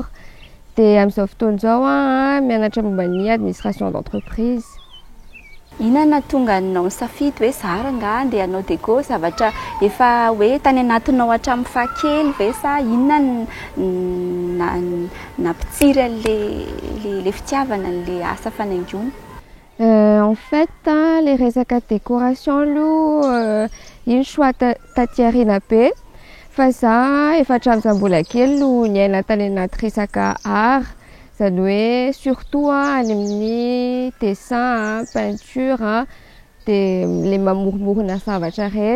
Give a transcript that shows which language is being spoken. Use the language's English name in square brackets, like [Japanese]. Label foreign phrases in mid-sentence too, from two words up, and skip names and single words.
[Malagasy] Dia amin'izao fotoana izao mianatra momba ny [French] administration d'entreprise. [Malagasy] Inona tonga nanao nisafidy hoe zara nga andeha hanao déco, zavatra efa hoe tany anatinao hatramin'ny fakely ve sa inona nampitsiry an'le fitiavana an'le asa fanaingoana? [French] En fait, [Malagasy] les resaka décoration aloha iny choix tatiarina be fa za efa hatramin'izaho mbola kely no niaina tany anaty resaka art. Zany hoe surtout any amin'ny [French] dessin, peinture [Malagasy] dia le mamoromorona zavatra ireny.